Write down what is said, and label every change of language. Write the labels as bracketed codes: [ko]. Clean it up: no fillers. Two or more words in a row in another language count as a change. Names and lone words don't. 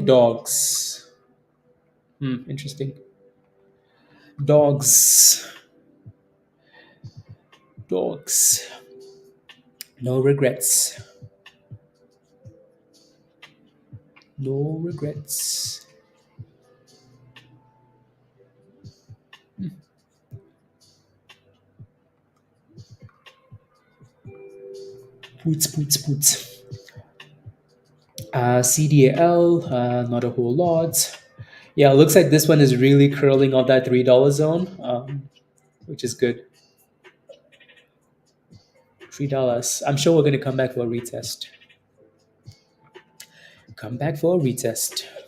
[en] Dogs. Interesting. Dogs. Dogs. No regrets. No regrets. Poots, poots, poots. CDAL, not a whole lot. Yeah, it looks like this one is really curling on that $3 zone, which is good. $3. I'm sure we're going to come back for a retest. Come back for a retest.